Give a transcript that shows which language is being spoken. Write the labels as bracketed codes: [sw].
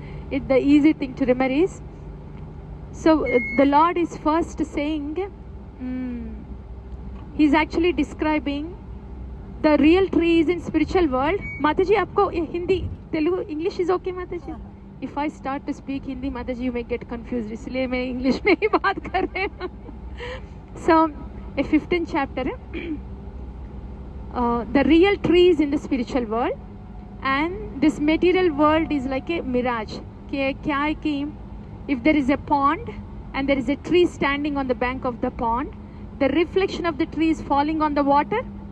[en] It the easy thing to remember is, so the Lord is first saying, he's actually describing the real trees in spiritual world. Mataji, [hi] आपको Hindi, Telugu, [en] English is okay, Mataji? If I start to speak Hindi, Mataji, you may get confused. [hi] इसलिए मैं English में ही बात कर रहे हैं. [en] So, a 15th chapter, the real trees in the spiritual world, and this material world is like a mirage. [hi] कि क्या है कि [en] if there is a pond and there is a tree standing on the bank of the pond, the reflection of the tree is falling on the water.